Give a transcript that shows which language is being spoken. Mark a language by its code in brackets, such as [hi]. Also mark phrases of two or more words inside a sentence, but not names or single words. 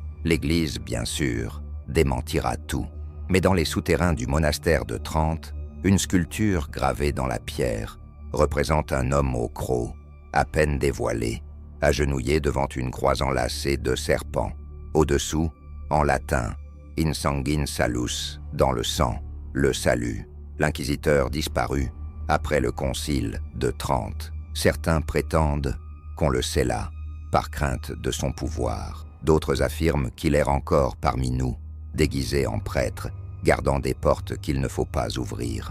[fr] L'Église, bien sûr, démentira tout. Mais dans les souterrains du monastère de Trente, une sculpture gravée dans la pierre représente un homme au croc, à peine dévoilé, agenouillé devant une croix enlacée de serpents. Au-dessous, en latin, « [la] In sanguine salus », [fr] dans le sang, le salut. L'inquisiteur disparut après le concile de Trente. Certains prétendent qu'on le scella par crainte de son pouvoir. D'autres affirment qu'il erre encore parmi nous, déguisé en prêtre, gardant des portes qu'il ne faut pas ouvrir.